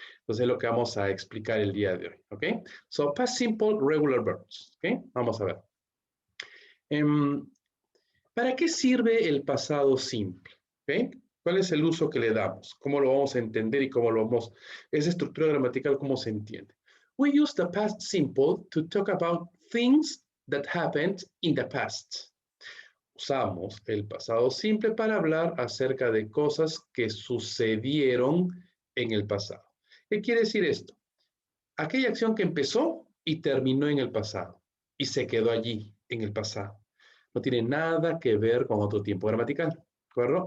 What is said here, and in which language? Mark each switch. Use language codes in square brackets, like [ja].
[es] Entonces es lo que vamos a explicar el día de hoy, ¿ok? [en] So, past simple regular verbs, [es] ¿ok? Vamos a ver. ¿Para qué sirve el pasado simple? ¿Ok? ¿Cuál es el uso que le damos? ¿Cómo lo vamos a entender y cómo lo vamos, esa estructura gramatical, cómo se entiende? [en] We use the past simple to talk about things that happened in the past. [es] Usamos el pasado simple para hablar acerca de cosas que sucedieron en el pasado. ¿Qué quiere decir esto? Aquella acción que empezó y terminó en el pasado y se quedó allí en el pasado. No tiene nada que ver con otro tiempo gramatical, ¿de acuerdo?